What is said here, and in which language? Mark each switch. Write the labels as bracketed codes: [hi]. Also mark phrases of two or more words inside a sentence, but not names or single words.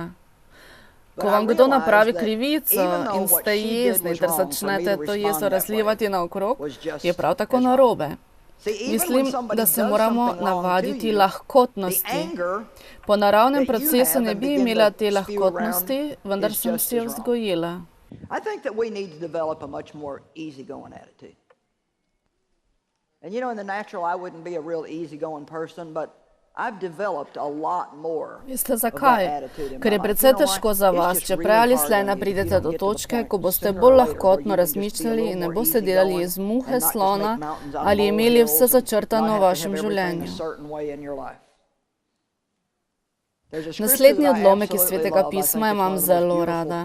[sl] Ko vam kdo napravi krivico in ste jezni, ter začnete to jezo razlivati naokrog, je prav tako narobe. Mislim, da se moramo navaditi lahkotnosti. Po naravnem procesu ne bi imela te lahkotnosti, vendar sem si jo vzgojila. [en] And you know, in the natural, I wouldn't be a real easygoing person, but I've developed a lot more. [sl] Veste zakaj? Ker je precej težko za vas, če prej ali slej ne pridete do točke, ko boste bolj lahkotno razmišljali in ne boste delali iz muhe slona ali imeli vse začrtano v vašem življenju. Naslednji odlomek iz Svetega pisma imam zelo rada.